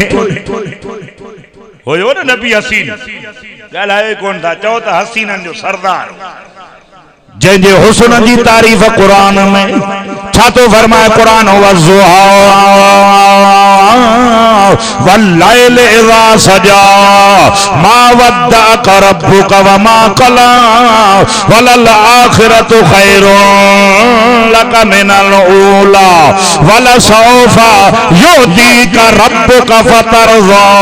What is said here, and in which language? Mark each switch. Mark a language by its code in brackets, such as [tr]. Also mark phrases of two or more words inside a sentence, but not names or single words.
[sd] हुयो न नबी हसीन, ॻाल्हायो कोन था, चओ त हसीननि जो सरदार जंहिंजे हुस्न जी तारीफ़ कुरान में छा तो फरमाए कुरान वज़ुहा [ar] والليل إذا سجى ما ودعك ربك وما قلى وللآخرة خير لك من الأولى ولسوف يعطيك ربك فترضى.